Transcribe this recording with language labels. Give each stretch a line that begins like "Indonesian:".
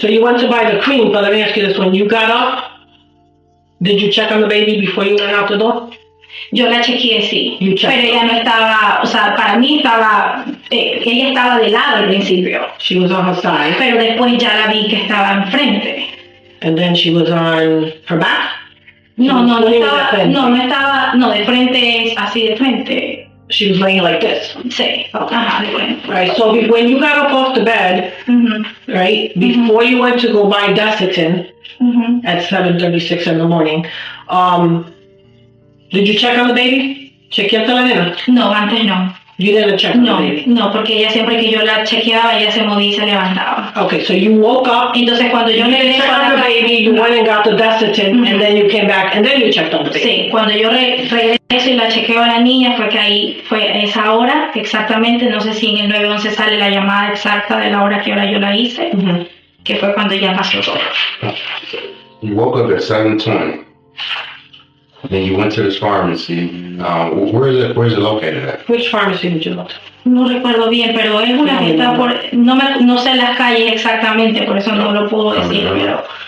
English: So you went to buy the cream, but let me ask you this, when you got up, did you check on the baby before you went out the door?
Spanish: Yo la chequeé, sí, pero ella no estaba, o sea, para mí ella estaba de lado al principio.
English: She was on her side.
Spanish: Pero después ya la vi que estaba enfrente.
English: And then she was on her back?
Spanish: No estaba, de frente, así de frente.
English: She was laying like this.
Spanish: Sí.
English: Okay. Right, so when you got up off the bed, right, before you went to go buy Desitin at 7:36 in the morning, did you check on the baby?
Spanish: ¿Chequeaste la nena? No, antes no.
English: You didn't check on the baby?
Spanish: No, porque ella siempre que yo la chequeaba, ella se movía y se levantaba.
English: Okay, so you woke up.
Spanish: Entonces cuando yo
English: checked on the baby, you went and got the Desitin, and then you came back, and then you checked on the baby.
Spanish: Sí, cuando yo regreso y la chequeo a la niña, fue que ahí fue esa hora, exactamente, no sé si en el 911 sale la llamada exacta de la hora que yo la hice, que fue cuando ya pasó todo.
English: You woke up at 7:20. Then you went to this pharmacy. Where's it located at? Which pharmacy did you go to?
Spanish: No recuerdo bien, pero es una que está por... No sé las calles exactamente, por eso no lo puedo decir, pero...